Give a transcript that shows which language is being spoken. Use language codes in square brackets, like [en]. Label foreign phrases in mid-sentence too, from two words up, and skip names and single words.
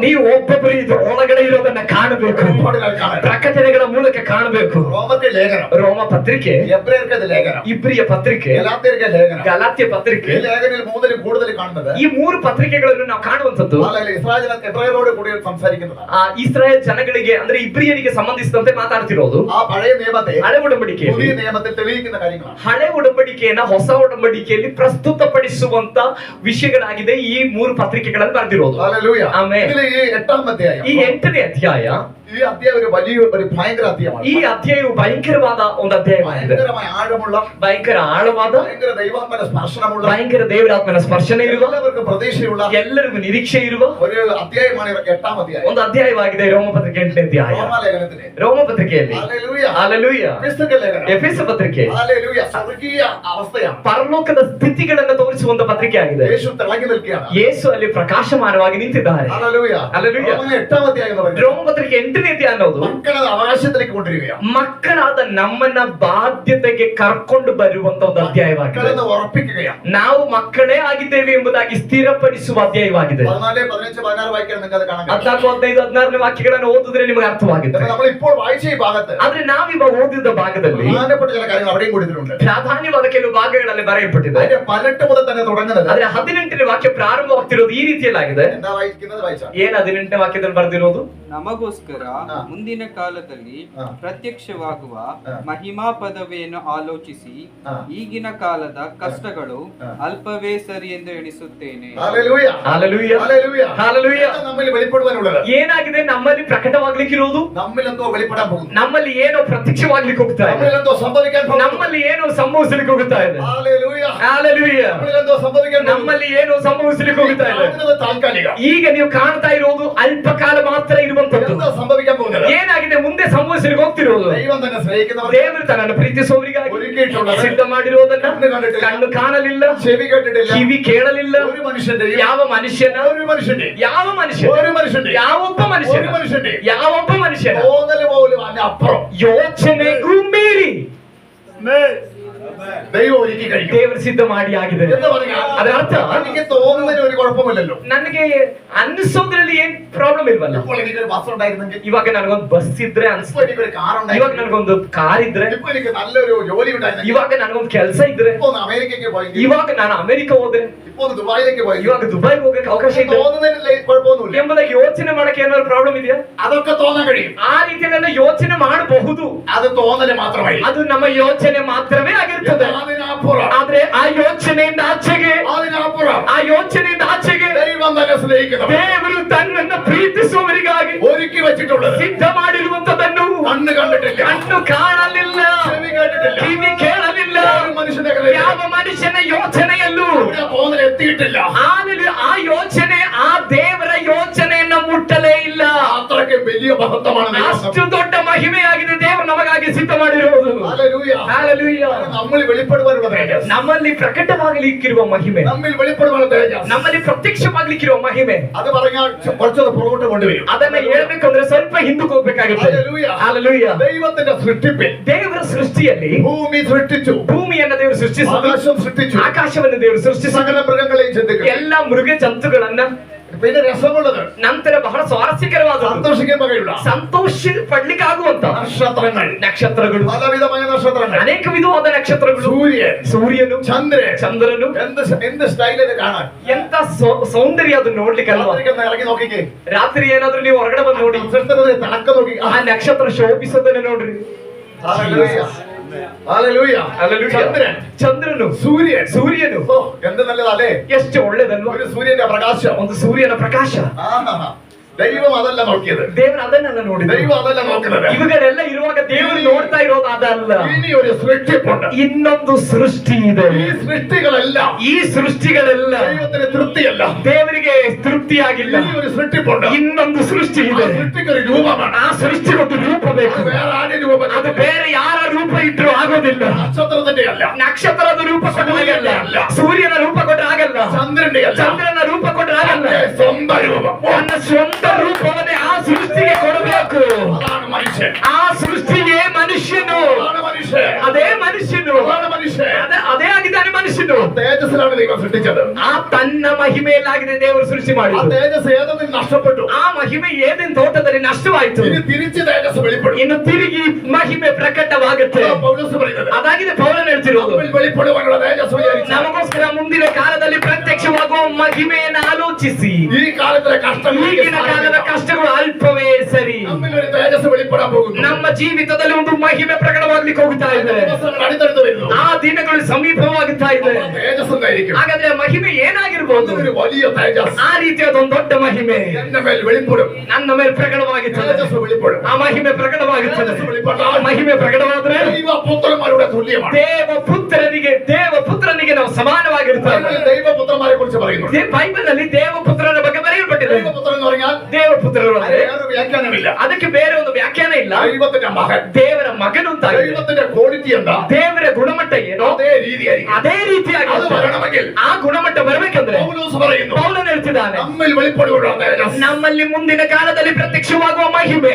[kn] ನೀವು ಒಬ್ಬೊಬ್ಬರು ಇದು ಒಳಗಡೆ ಇರೋದನ್ನ ಕಾಣಬೇಕು, ಪ್ರಕಟಣೆಗಳ ಮೂಲಕ ಕಾಣಬೇಕು. [ml] റോമത്തെ ലേഖനം, [kn] ರೋಮ ಪತ್ರಿಕೆ, [ml] എബ്രായർക്കത് ലേഖനം, [kn] ಇಬ್ರಿಯ ಪತ್ರಿಕೆ, [ml] ഗലാത്യർക്കത് ലേഖനം, [kn] ಗಲಾತ್ಯ ಪತ್ರಿಕೆ, [ml] ഈ ലേഖനത്തിൽ മൂന്നിലും കൂടുതൽ കാണുന്നത് [kn] ಈ ಮೂರು ಪತ್ರಿಕೆಗಳನ್ನು ನಾವು ಕಾಣುವಂತದ್ದು [ml] ഇസ്രായേലോട് കൂടി സംസാരിക്കുന്നതാണ്. [kn] ಇಸ್ರಾಯೇಲ್ ಜನಗಳಿಗೆ ಅಂದ್ರೆ ಇಬ್ರಿಯರಿಗೆ ಸಂಬಂಧಿಸಿದಂತೆ ಮಾತಾಡ್ತಿರೋದು. [ml] ആ പഴയ നിയമത്തെ [kn] ಹಳೆ ಒಡಂಬಡಿಕೆ [ml] പുതിയ നിയമത്തിൽ തെളിയിക്കുന്ന കാര്യങ്ങളാണ്. [kn] ಹಳೆ ಒಡಂಬಡಿಕೆಯನ್ನ ಹೊಸ ಒಡಂಬಡಿಕೆಯಲ್ಲಿ ಪ್ರಸ್ತುತಪಡಿಸುವಂತ ವಿಷಯಗಳಾಗಿದೆ ಈ ಮೂರು ಪತ್ರಿಕೆಗಳಲ್ಲಿ ಬರೆದಿರೋದು. [ml] ഹല്ലേലൂയ. [kn] ಆಮೆನ್. [ml] ഇതിലെ ഈ 8ാം അധ്യായം, [kn] ಈ 8ನೇ ಅಧ್ಯಾಯ [ml] ഈ അധ്യായം ഒരു വലിയ ഒരു ഭയങ്കര അധ്യായമാണ്. [kn] ಈ ಅಧ್ಯಾಯವು ಭಯಂಕರವಾದ ಒಂದು ಅಧ್ಯಾಯವಾಗಿದೆ. [ml] ഭയങ്കരമായ ആഴമുള്ള, [kn] ಭಯಂಕರ ಆಳವಾದ, [ml] ഭയങ്കര ദൈവാത്മന സ്പർശനമുള്ള, [kn] ಭಯಂಕರ ದೇವರಾತ್ಮನ ಸ್ಪರ್ಶನ ಇರುವ, [ml] എല്ലാവർക്കും പ്രതീക്ഷയുള്ള, [kn] ಎಲ್ಲರಿಗೂ ನಿರೀಕ್ಷೆ ಇರುವ [ml] ഒരു അധ്യായമാണ് 8ാം അധ്യായം. [kn] ಒಂದು ಅಧ್ಯಾಯವಾಗಿದೆ ರೋಮಪತ್ರಿಕೆ 8ನೇ ಅಧ್ಯಾಯ. [ml] റോമാലേഖനത്തിലെ [kn] ರೋಮಪತ್ರಿಕೆಯಲ್ಲಿ [ml] ഹല്ലേലൂയ, [kn] ಹಾಲೆಲೂಯ, [ml] എഫെസ്യ ലേഖനം, [kn] ಎಫೆಸ ಪತ್ರಿಕೆ [ml] ഹല്ലേലൂയ, സ്വർഗീയ അവസ്ഥയാണ്. [kn] ಪರಲೋಕದ ಸ್ಥಿತಿಗಳನ್ನು ತೋರಿಸುವಂತ ಪತ್ರಿಕೆ ಆಗಿದೆ. [ml] യേശു തിളങ്ങി നിൽക്കുകയാണ്. [kn] ಯೇಸು ಅಲ್ಲಿ ಪ್ರಕಾಶಮಾನವಾಗಿ ನಿಂತಿದ್ದಾರೆ. [ml] ഹല്ലേലൂയ, ഹല്ലേലൂയ. റോമ 8ാം അധ്യായം എന്ന് പറയുന്നത് [kn] ರೋಮಪತ್ರಿಕೆ 8ನೇ ಅಧ್ಯಾಯ ಅನ್ನೋದು [ml] മക്കളെ അവകാശത്തിലേക്ക് കൊണ്ടുവരികയാണ്. [kn] ಮಕ್ಕಳಾದ ನಮ್ಮನ್ನ ಬಾಧ್ಯತೆಗೆ ಕರ್ಕೊಂಡು ಬರುವಂತ ಒಂದು ಅಧ್ಯಾಯವಾಗಿದೆ. [ml] മക്കളെന്ന് ഉറപ്പിക്കുകയാണ്. [kn] ನಾವು ಮಕ್ಕಳೇ ಆಗಿದ್ದೇವೆ ಎಂಬುದಾಗಿ ಸ್ಥಿರಪಡಿಸುವ ಅಧ್ಯಾಯವಾಗಿದೆ. [ml] 14, 15, 16 വാക്യം നിങ്ങൾക്ക് അത് കാണാൻ കഴിയും. [kn] 14, 15, 16 ವಾಕ್ಯಗಳನ್ನು ಓದಿದ್ರೆ ನಿಮಗೆ ಅರ್ಥವಾಗುತ್ತೆ. [ml] നമ്മൾ ഇപ്പോൾ വായിച്ച ഈ ഭാഗത്ത് [kn] ಆದ್ರೆ ನಾವಿವಾಗ ಓದಿದ ಭಾಗದಲ್ಲಿ [ml] പ്രധാനപ്പെട്ട ചില കാര്യങ്ങൾ അവിടെയും കൊടുത്തിട്ടുണ്ട്. [kn] ಪ್ರಾಧಾನ್ಯವಾದ ಕೆಲವು ಭಾಗಗಳಲ್ಲಿ ಬರೆಯಲ್ಪಟ್ಟಿದೆ. [ml] അതിന്റെ 18 മുതൽ തന്നെ തുടങ്ങുന്നത്. [kn] ಆದ್ರೆ 18ನೇ ವಾಕ್ಯ ಪ್ರಾರಂಭವಾಗ್ತಿರೋದು ಈ ರೀತಿಯಲ್ಲಾಗಿದೆ. [ml] എന്താ വായിക്കുന്നത് വായിച്ചാ? [kn] ಏನ್ 18ನೇ ವಾಕ್ಯದಲ್ಲಿ ಬರೆದಿರೋದು? ನಮಗೋಸ್ಕರ ಮುಂದಿನ ಕಾಲದಲ್ಲಿ ಪ್ರತ್ಯಕ್ಷವಾಗುವ ಮಹಿಮಾ ಪದವಿಯನ್ನು ಆಲೋಚಿಸಿ ಈಗಿನ ಕಾಲದ ಕಷ್ಟಗಳು ಅಲ್ಪವೇ ಸರಿ ಎಂದು ಎಣಿಸುತ್ತೇನೆ. [ml] ഹല്ലേലൂയ, [kn] ಹಾಲೆಲೂಯ, [ml] ഹല്ലേലൂയ, [kn] ಹಾಲೆಲೂಯ. [ml] നമ്മിൽ വെളിപ്പെടുവാനുള്ളത് [kn] ಏನಾಗಿದೆ? ನಮ್ಮಲ್ಲಿ ಪ್ರಕಟವಾಗ್ಲಿಕ್ಕಿರೋದು, [ml] നമ്മിൽ എന്തോ വെളിപ്പെടാൻ പോകുന്നു. [kn] ನಮ್ಮಲ್ಲಿ ಏನೋ ಪ್ರತ್ಯಕ್ಷವಾಗ್ಲಿಕ್ಕೆ ಹೋಗ್ತಾ ಇದೆ, [ml] നമ്മിൽ എന്തോ സംഭവിക്കാൻ പോകുന്നു. [kn] ನಮ್ಮಲ್ಲಿ ಏನೋ ಸಂಭವಿಸಲಿಕ್ಕೆ ಹೋಗ್ತಾ ಇದೆ. [ml] ഹല്ലേലൂയ, [kn] ಹಾಲೆಲೂಯ. [ml] നമ്മിൽ എന്തോ സംഭവിക്കാൻ പോകുന്നു. [kn] ನಮ್ಮಲ್ಲಿ ಏನೋ ಸಂಭವಿಸಲಿಕ್ಕೆ ಹೋಗ್ತಾ ಇದೆ. [ml] കാണുന്നത് താൽക്കാലിക. [kn] ಈಗ ನೀವು ಕಾಣ್ತಾ ಇರೋದು ಅಲ್ಪ ಕಾಲ ಮಾತ್ರ ಇರುವಂತದ್ದು. [ml] എന്താ സംഭവിക്കാൻ പോകുന്നത്? [kn] ಏನಾಗಿದೆ? ಮುಂದೆ ಸಂಭವಿಸಲಿಕ್ಕೆ ಹೋಗ್ತಿರೋದು. [ml] ദൈവം തന്നെ സ്നേഹിക്കുന്നവർ, [kn] ದೇವರು ತನ್ನನ್ನು ಪ್ರೀತಿಸುವವರಿಗಾಗಿ [ml] ഒരുക്കിയിട്ടുള്ളത്, [kn] ಸಿದ್ಧ ಮಾಡಿರೋದನ್ನ [ml] കണ്ണ് കണ്ടിട്ടില്ല, [kn] ಕಣ್ಣು ಕಾಣಲಿಲ್ಲ, [ml] ചെവി കേട്ടിട്ടില്ല, [kn] ಕಿವಿ ಕೇಳಲಿಲ್ಲ. [ml] ഒരു മനുഷ്യന്റെയും, [kn] ಯಾವ ಮನುಷ್ಯನ, [ml] ഒരു മനുഷ്യന്റെയും, [kn] ಯಾವ ಮನುಷ್ಯ, [ml] ഒരു മനുഷ്യന്റെയും, [kn] ಯಾವೊಬ್ಬ ಮನುಷ್ಯನ, [ml] ഒരു മനുഷ്യന്റെയും [kn] ಯಾವೊಬ್ಬ ಮನುಷ್ಯನ [ml] തോന്നല് പോലും അതിന്റെ അപ്പുറം [kn] ಯೋಚನೆಗೂ ಮೀರಿ [ml] ദൈവം ഒരുക്കി കഴിക്കും. [kn] ದೇವರು ಸಿದ್ಧ ಮಾಡಿ ಆಗಿದೆ. [ml] എന്ന് പറഞ്ഞാൽ [kn] ಅದರ ಅರ್ಥ [ml] എനിക്ക് തോന്നുന്നതിന് ഒരു കുഴപ്പമില്ലല്ലോ. [kn] ನನಗೆ ಅನ್ಸೋದ್ರಲ್ಲಿ ಏನ್ ಪ್ರಾಬ್ಲಮ್ ಇಲ್ವಲ್ಲ. [ml] ഇപ്പോൾ എനിക്കൊരു ബസ് ഉണ്ടായിരുന്നെങ്കിൽ, [kn] ಇವಾಗ ನನಗೊಂದು ಬಸ್ ಇದ್ರೆ [ml] ഇപ്പോൾ [kn] ಅನ್ಸುತ್ತೆ, [ml] എനിക്കൊരു കാർ [kn] ಇವಾಗ [ml] ഉണ്ടായിരുന്നു, [kn] ನನಗೊಂದು ಕಾರ್ ಇದ್ರೆ, [ml] ഇപ്പോൾ എനിക്ക് നല്ലൊരു ജോലി ഉണ്ടായിരുന്നെങ്കിൽ, [kn] ಇವಾಗ ನನಗೊಂದು ಕೆಲಸ ಇದ್ರೆ, [ml] ഇപ്പോൾ ഒന്ന് അമേരിക്കയ്ക്ക് പോയെങ്കിൽ, [kn] ಇವಾಗ ನಾನು ಅಮೆರಿಕ ಹೋದ್ರೆ, [ml] ഇപ്പോൾ ഒന്ന് ദുബായിലേക്ക് പോയെങ്കിൽ, [kn] ಇವಾಗ ದುಬೈಗೆ ಹೋಗಕ್ಕೆ ಅವಕಾಶ ಇದೆ [ml] തോന്നുന്നതിന് കുഴപ്പമൊന്നുമില്ല. [kn] ಎಂಬುದಾಗಿ ಯೋಚನೆ ಮಾಡಕ್ಕೆ ಏನಾದ್ರು ಪ್ರಾಬ್ಲಮ್ ಇದೆಯಾ? [ml] അതൊക്കെ തോന്നാൻ കഴിയും. [kn] ಆ ರೀತಿಯಲ್ಲೆಲ್ಲ ಯೋಚನೆ ಮಾಡಬಹುದು. [ml] അത് തോന്നല് മാത്രമായി. [kn] ಅದು ನಮ್ಮ ಯೋಚನೆ ಮಾತ್ರವೇ ಆಗಿರ್ತದೆ. [ml] അതിനപ്പുറം, [kn] ಆದ್ರೆ ಆ ಯೋಚನೆಯಿಂದ ಆಚೆಗೆ, [ml] അതിനപ്പുറം [kn] ಆ ಯೋಚನೆಯಿಂದ ಆಚೆಗೆ [ml] ദൈവം തന്നെ സ്നേഹിക്കുന്നവർ, [kn] ದೇವರು ತನ್ನನ್ನ ಪ್ರೀತಿಸುವವರಿಗಾಗಿ [ml] ഒരുക്കി വെച്ചിട്ടുള്ളത് [kn] ಸಿದ್ಧ ಮಾಡಿರುವಂತದನ್ನು [ml] കണ്ണ് കണ്ടിട്ടില്ല, [kn] ಕಣ್ಣು ಕಾಣಲಿಲ್ಲ, [ml] ചെവി കേട്ടിട്ടില്ല, [kn] ಕಿವಿ ಕೇಳಲಿಲ್ಲ, [ml] ഒരു മനുഷ്യന്റെ കയ്യിൽ [kn] ಯಾವ ಮನುಷ್ಯನ ಯೋಚನೆಯಲ್ಲೂ [ml] ഇവിടെ തോന്നൽ എത്തിയിട്ടില്ല. [kn] ಆ ಯೋಚನೆ, ಆ ದೇವರ ಯೋಚನೆಯನ್ನ ಮುಟ್ಟಲೇ ಇಲ್ಲ. [ml] അത്രയ്ക്ക് വലിയ മഹത്വമാണ് ദൈവം. [kn] ಅಷ್ಟು ದೊಡ್ಡ ಮಹಿಮೆಯಾಗಿದೆ ದೇವರು ನಮಗಾಗಿ ಸಿದ್ಧ ಮಾಡಿರುವುದು. [ml] ഹല്ലേലൂയ. [kn] ಹಾಲೆಲೂಯ. [ml] നമ്മിൽ വെളിപ്പെടുവാനുള്ള തേജസ്, [kn] ನಮ್ಮಲ್ಲಿ ಪ್ರಕಟವಾಗಲಿಕ್ಕಿರುವ ಮಹಿಮೆ, [ml] നമ്മിൽ വെളിപ്പെടുവാനുള്ള തേജസ്, [kn] ನಮ್ಮಲ್ಲಿ ಪ್ರತ್ಯಕ್ಷವಾಗಲಿಕ್ಕಿರುವ ಮಹಿಮೆ, [ml] അത് പറഞ്ഞാൽ കുറച്ചൊന്ന് പുറകോട്ട് കൊണ്ടുവരും. [kn] ಅದನ್ನ ಹೇಳ್ಬೇಕಂದ್ರೆ ಸ್ವಲ್ಪ ಹಿಂದಕ್ಕೆ ಹೋಗ್ಬೇಕಾಗುತ್ತೆ. [ml] ഹല്ലേലൂയ. [kn] ಹಾಲೆಲೂಯ. [ml] ദൈവത്തിന്റെ സൃഷ്ടിപ്പിൽ [kn] ದೇವರ ಸೃಷ್ಟಿಯಲ್ಲಿ [ml] ഭൂമി സൃഷ്ടിച്ചു, [kn] ಭೂಮಿಯನ್ನು ದೇವರು ಸೃಷ್ಟಿಸಿದರು, [ml] ആകാശം സൃഷ്ടിച്ചു, [kn] ಆಕಾಶವನ್ನು ದೇವರು ಸೃಷ್ಟಿಸಿದರು, [ml] സകല മൃഗങ്ങളെയും ചിന്തിക്കും. [kn] ಎಲ್ಲ ಮೃಗ ಜಂತುಗಳನ್ನ. [ml] പിന്നെ രസമുള്ളത്, [kn] ನಂತರ ಬಹಳ ಸ್ವಾರಸ್ಯಕರವಾದ [ml] സന്തോഷിക്കാൻ വകയുള്ള [kn] ಸಂತೋಷ ಪಡ್ಲಿಕ್ಕಾಗುವಂತ [ml] നക്ഷത്രങ്ങൾ, [kn] നಕ್ಷತ್ರಗಳು, [ml] പലവിധമായ നക്ഷത്രങ്ങൾ, [kn] ಅನೇಕ ವಿಧವಾದ ನಕ್ಷತ್ರಗಳು, [ml] സൂര്യൻ, [kn] ಸೂರ್ಯನು, [ml] ചന്ദ്രൻ, [kn] ಚಂದ್ರನು. [ml] എന്ത് സ്റ്റൈലിൽ കാണാൻ. [kn] ಎಂತ ಸೌಂದರ್ಯ ಅದು ನೋಡ್ಲಿಕ್ಕಲ್ವಾ? [ml] രാത്രിക്കൊന്ന് ഇറങ്ങി നോക്കിക്കേ, [kn] ರಾತ್ರಿ ಏನಾದ್ರೂ ನೀವು ಹೊರಗಡೆ ಬಂದು ನೋಡಿ, [ml] നക്ഷത്രത്തിന്റെ തിളക്കം നോക്കി. [kn] ಆ ನಕ್ಷತ್ರ ಶೋಭಿಸೋದನ್ನ ನೋಡ್ರಿ. [ml] ഹല്ലേലൂയ. ഹല്ലേലൂയ. [kn] ಹಲ್ಲೆಲೂಯ. [ml] ചന്ദ്രൻ, [kn] ಚಂದ್ರನು, [ml] സൂര്യൻ, [kn] ಸೂರ್ಯನು [ml] ഓ എന്ത് നല്ലതല്ലേ. [kn] ಎಷ್ಟು ಒಳ್ಳೇದಲ್ವಾ? [ml] ഒരു സൂര്യന്റെ പ്രകാശം. [kn] ಒಂದು ಸೂರ್ಯನ ಪ್ರಕಾಶ. [ml] ആഹാ. ദൈവം അതല്ല നോക്കിയത്, [kn] ದೇವರು ಅದನ್ನೆಲ್ಲ ನೋಡಿದ್ರು. [ml] ദൈവം അതല്ല നോക്കുന്നത്. [kn] ಇವುಗಳೆಲ್ಲ ಇರುವಾಗ ದೇವರು ನೋಡ್ತಾ ಇರೋದು ಅದಲ್ಲ. [ml] ഇനി ഒരു സൃഷ്ടിപ്പുണ്ട്. [kn] ಇನ್ನೊಂದು ಸೃಷ್ಟಿ ಇದೆ. [ml] ഈ സൃഷ്ടികളെല്ലാം [kn] ಈ ಸೃಷ್ಟಿಗಳೆಲ್ಲ [ml] ദൈവത്തിന് തൃപ്തിയല്ല. [kn] ದೇವರಿಗೆ ತೃಪ್ತಿಯಾಗಿಲ್ಲ. [ml] ഇനി ഒരു സൃഷ്ടിപ്പുണ്ട്. [kn] ಇನ್ನೊಂದು ಸೃಷ್ಟಿ [ml] ആ [kn] ಇದೆ. [ml] സൃഷ്ടിക്കൊരു രൂപമാണ്. [kn] ಆ ಸೃಷ್ಟಿಗೊಂದು ರೂಪ ಬೇಕು. [ml] അത് വേറെ ആരുടെ രൂപം? [kn] ಅದು ಬೇರೆ ಯಾರ ರೂಪ ಇಟ್ಟರು ಆಗೋದಿಲ್ಲ. [ml] നക്ഷത്രത്തിന്റെ അല്ല, [kn] ನಕ್ಷತ್ರದ ರೂಪ ಕೊಟ್ಟರೆ ಆಗಲ್ಲ, ಸೂರ್ಯನ ರೂಪ ಕೊಟ್ಟರೆ ಆಗಲ್ಲ, [ml] ചന്ദ്രന്റെ അല്ല, [kn] ಚಂದ್ರನ ರೂಪ ಕೊಟ್ಟರೆ ಆಗಲ್ಲ. [ml] സ്വന്തം രൂപം. [kn] ನನ್ನ ಸ್ವಂತ ರೂಪವನ್ನೇ ಆ ಸೃಷ್ಟಿಗೆ ಕೊಡಬೇಕು. [ml] അതാണ് മനുഷ്യൻ. [kn] ಆ ಸೃಷ್ಟಿಗೆ ಮನುಷ್ಯನು, [ml] അതാണ് മനുഷ്യൻ. [kn] ಅದೇ ಮನುಷ್ಯನು, [ml] അതാണ് മനുഷ്യൻ. [kn] ಅದೇ ಆಗಿದ್ದಾನೆ ಮನುಷ್ಯನು. [ml] തേജസ്സിലാണ് ദൈവം സൃഷ്ടിച്ചത്. [kn] ಆ ತನ್ನ ಮಹಿಮೆಯಲ್ಲಾಗಿದೆ ದೇವರು ಸೃಷ್ಟಿ [ml] ആ [kn] ಮಾಡಿದ್ದು. [ml] തേജസ് ഏതെങ്കിലും നഷ്ടപ്പെട്ടു. [kn] ಆ ಮಹಿಮೆ ಏದೇನ್ ತೋಟದಲ್ಲಿ ನಷ್ಟವಾಯಿತು. [ml] ഇനി തിരിച്ച് തേജസ് വെളിപ്പെടും. [kn] ಇನ್ನು ತಿರುಗಿ ಮಹಿಮೆ ಪ್ರಕಟವಾಗುತ್ತೆ. [ml] അതാ പൗലോസ് പറയുന്നത്. [kn] ಅದಾಗಿದೆ ಪೌಲನು ಹೇಳ್ತಿರೋದು. [ml] നമ്മിൽ വെളിപ്പെടുവാനുള്ള തേജസ് വിചാരിച്ചു. [kn] ನಮಗೋಸ್ಕರ ಮುಂದಿನ ಕಾಲದಲ್ಲಿ ಪ್ರತ್ಯಕ್ಷವಾಗುವ ಮಹಿಮೆಯನ್ನು ಆಲೋಚಿಸಿ. [ml] ഈ കാലത്തിലെ കഷ്ടം, [kn] ಈಗಿನ ಕಾಲದ ಕಷ್ಟಗಳು ಅಲ್ಪವೇ ಸರಿ. [ml] നമ്മിൽ ഒരു തേജസ് വെളിപ്പെടാൻ പോകുന്നു. [kn] ನಮ್ಮ ಜೀವಿತದಲ್ಲಿ ಒಂದು ಮಹಿಮೆ ಪ್ರಕಟವಾಗ್ಲಿಕ್ಕೆ ಹೋಗ್ತಾ ಇದೆ. [ml] ദിവസങ്ങൾ അടുത്തടുത്ത് വരുന്നു. [kn] ಆ ದಿನಗಳು ಸಮೀಪವಾಗುತ್ತಾ ಇದೆ. [ml] തേജസ് തേജസ് എന്തായിരിക്കും? [kn] ಹಾಗಾದ್ರೆ ಮಹಿಮೆ ಏನಾಗಿರ್ಬೋದು? [ml] ഒരു വലിയ തേജസ് [kn] ಆ ರೀತಿಯಾದ ಒಂದು ದೊಡ್ಡ ಮಹಿಮೆ [ml] എന്റെ മേൽ വെളിപ്പെടും. [kn] ನನ್ನ ಮೇಲೆ ಪ್ರಕಟವಾಗುತ್ತದೆ. [ml] തേജസ് വെളിപ്പെടും. [kn] ಆ ಮಹಿಮೆ ಪ್ರಕಟವಾಗುತ್ತದೆ. [ml] തേജസ് വെളിപ്പെട്ടാൽ [kn] ಆ ಮಹಿಮೆ ಪ್ರಕಟವಾದ್ರೆ [ml] ദൈവപുത്രന്മാരുടെ തുല്യമാണ്. [kn] ದೇವಪುತ್ರನಿಗೆ ನಾವು ಸಮಾನವಾಗಿರುತ್ತೇವೆ. [ml] ബൈബിളിൽ ദൈവപുത്രന്മാരെ കുറിച്ച് പറയുന്നു. [kn] ಬೈಬಲ್ ನಲ್ಲಿ ದೇವಪುತ್ರನ ಬಗ್ಗೆ ಬರೆಯಲ್ಪಟ್ಟಿದೆ. [ml] ദൈവപുത്രൻ എന്ന് പറഞ്ഞാൽ [kn] ದೇವಪುತ್ರರು ಅಂದ್ರೆ [ml] വേറെ വ്യാഖ്യാനമില്ല. [kn] ಅದಕ್ಕೆ ಬೇರೆ ಒಂದು ವ್ಯಾಖ್ಯಾನ ಇಲ್ಲ. [ml] ദൈവത്തിന്റെ മകൻ, [kn] ದೇವರ ಮಗನು ಅಂತ. [ml] ദൈവത്തിന്റെ ക്വാളിറ്റി എന്താ? [kn] ದೇವರ ಗುಣಮಟ್ಟ ಏನು? [ml] അതേ രീതിയായിരിക്കും. [kn] ಅದೇ ರೀತಿಯಾಗಿ [ml] അത് വരണമെങ്കിൽ [kn] ಆ ಗುಣಮಟ್ಟ ಬರಬೇಕಂದ್ರೆ [ml] പൗലോസ് പറയുന്നു, [kn] ಪೌಲನು ಹೇಳ್ತಿದ್ದಾನೆ, [ml] നമ്മിൽ വെളിപ്പെടുകയുള്ള തേജസ്, [kn] ನಮ್ಮಲ್ಲಿ ಮುಂದಿನ ಕಾಲದಲ್ಲಿ ಪ್ರತ್ಯಕ್ಷವಾಗುವ ಮಹಿಮೆ,